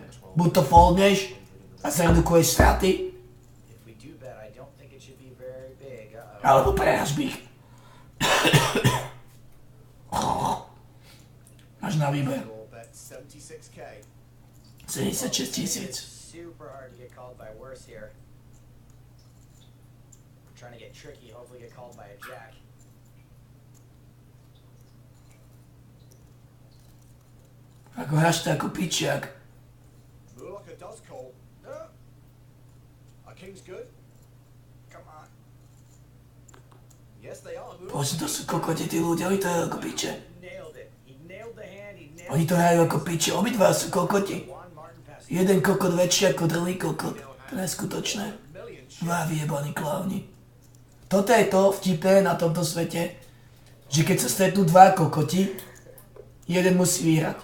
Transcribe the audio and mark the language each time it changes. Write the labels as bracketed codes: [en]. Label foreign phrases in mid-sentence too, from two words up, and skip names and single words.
[sk] Buď to foldneš a zredukuješ straty, alebo prehráš bych. Máš na výber. 76 000. [en] Super hard to get called by worse here. Trying to get tricky, hopefully get called by a jack. [sk] Ako hráš to ako pičiak. [en] Look like a does call. No. Our king's good. Come on. Yes, they are. [sk] Bože, to sú kokoti, tí ľudia, oni to hrajú ako piče. [en] Nailed it. He nailed the hand. He nailed [sk] Oni to hrajú ako piče, obidva sú kokoti. Jeden kokot väčší ako druhý kokot. To je neskutočné. Dva vyjebaní klauni. Toto je to vtipné na tomto svete, že keď sa stretnú dva kokoti, jeden musí vyhrať.